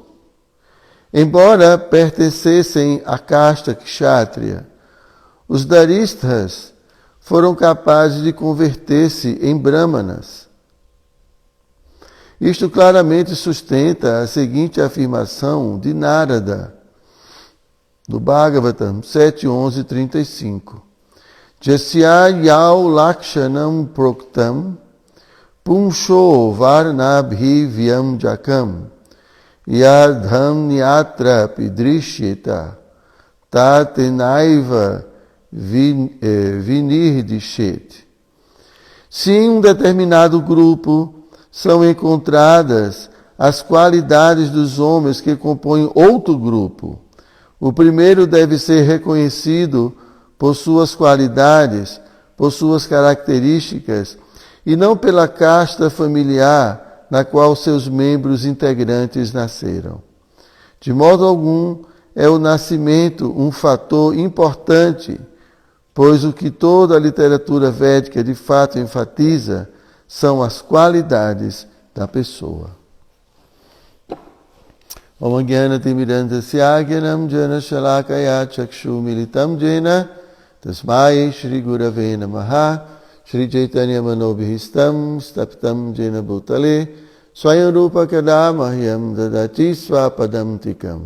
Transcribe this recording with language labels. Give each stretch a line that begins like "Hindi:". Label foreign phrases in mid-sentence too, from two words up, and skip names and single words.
Portuguese: Embora pertencessem à casta Kshatriya, os Dharistas foram capazes de converter-se em Brahmanas. Isto claramente sustenta a seguinte afirmação de Narada, do Bhagavatam 7.11.35.
Sanskrit: Jasya yau lakshanam proktam punsho varnabhi vyam jakam yadham nyatra pidrishyeta tatenaiva vinirdishet.
Portuguese: Se em um determinado grupo são encontradas as qualidades dos homens que compõem outro grupo, o primeiro deve ser reconhecido por suas qualidades, por suas características, e não pela casta familiar na qual seus membros integrantes nasceram. De modo algum, é o nascimento um fator importante, pois o que toda a literatura védica de fato enfatiza são as qualidades da pessoa.
Sanskrit: Om Jnana-timirandasya Jnanam Jana Shalakaya Chakshu Militam Jena Tasmai Shri Gurave Namaha Shri Chaitanya Manobhihistam Staptam Jena Bhutale Swayam Rupa Kadamahyam Dadati Swapadam Tikam